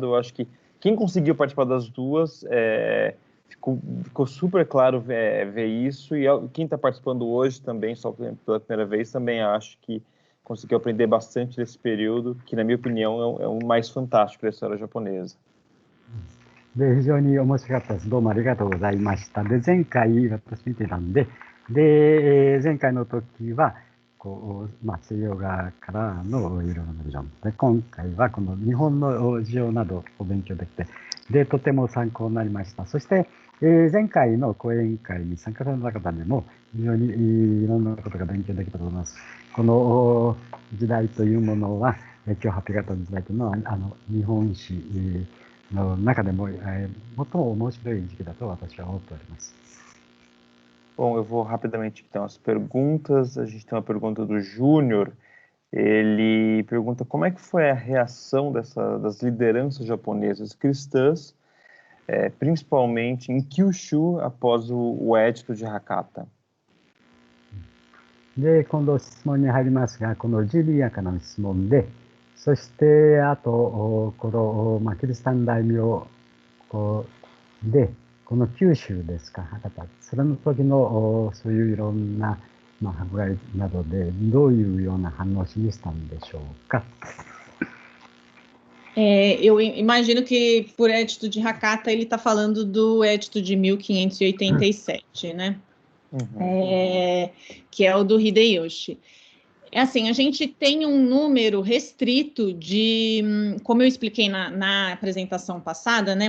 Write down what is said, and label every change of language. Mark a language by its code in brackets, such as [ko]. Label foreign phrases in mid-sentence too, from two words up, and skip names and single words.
[pt] Eu acho que quem conseguiu participar das duas, ficou super claro ver isso, e quem está participando hoje também, só pela primeira vez, também acho que conseguiu aprender bastante desse período, que, na minha opinião, é o mais fantástico da história japonesa. [ja] で、非常に面白かったです。どうもありがとうございました。で、前回私見てたんで、前回の時は西洋側からのいろいろなビジョンで、今回はこの日本の事情などを勉強できて、で、とても参考になりました。そして、前回の講演会に参加された方でも非常にいろんなことが勉強できたと思います。この時代というものは、今日発表があった時代というのは、日本史の中でも、最も面白い時期だと私は思っております。 [pt] Bom, eu vou rapidamente então as perguntas. A gente tem uma pergunta do Júnior. Ele pergunta como é que foi a reação das lideranças japonesas cristãs, principalmente em Kyushu, após o Edito de Hakata. [ja] で、今度質問に入りますが、このジュリアからの質問で、そしてあとこの、キリシタン大名で、この九州ですか、博多、それの時のそういういろんな、迫害などでどういうような反応を示したんでしょうか。 [pt] Eu imagino que por Edito de Hakata ele está falando do Edito de 1587, né? Que é o do Hideyoshi. Assim, a gente tem um número restrito de, como eu expliquei na apresentação passada, né?